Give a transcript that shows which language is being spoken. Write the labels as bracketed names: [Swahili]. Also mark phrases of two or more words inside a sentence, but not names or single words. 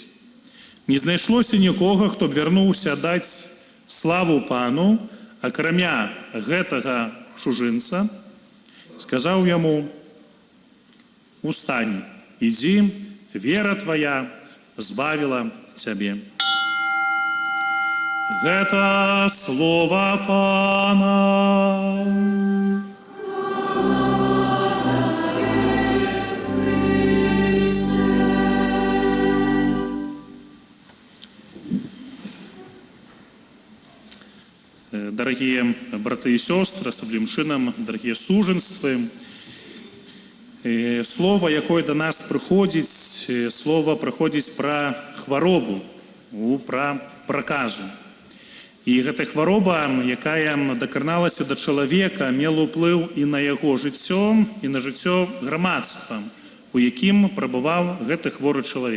[Belarusian] Не знайшлося нікога, хто б вярнуўся даць славу Пану, акрамя гэтага чужынца». Сказаў яму: «Устань, ідзі, вера твая збавіла цябе». Гэта слова Пана. [Russian] Дорогие браты и сестры, [Belarusian] асаблівым чынам, дорогие сужэнствы, слово, якое до нас прыходзіць, слово прыходзіць пра хваробу, пра праказу. І гэта хвароба, якая дакраналася да чалавека, мела ўплыў і на яго жыццё, і на жыццё грамадства, у якім прабываў гэты хворы чалавек.